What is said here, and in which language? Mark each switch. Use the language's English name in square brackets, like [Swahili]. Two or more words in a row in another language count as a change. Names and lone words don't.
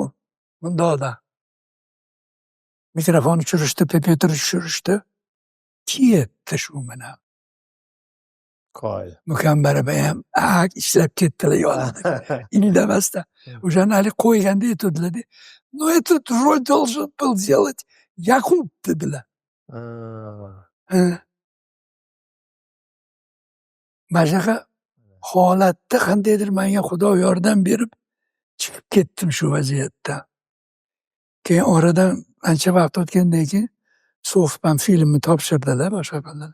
[Uzbek] Bundoqda. Mikrofonni tushirishdi, kompyuter tushirishdi. Ketdi shu bilan. Qo'y. Mukambaraba ham ishlab ketdilar yonida. Indamasdan. O'shani hali qo'yganda aytadilar-da. [Russian] Ну, этот роль должен был сделать Yakub dedilar. [Uzbek] Mana shunaqa holatda qandaydir menga Xudo yordam berib chiqib ketdim shu vaziyatdan. Keyin oradan ancha vaqt o'tgandan keyin So'fpam filmni topshirdilar boshqa kunlarda.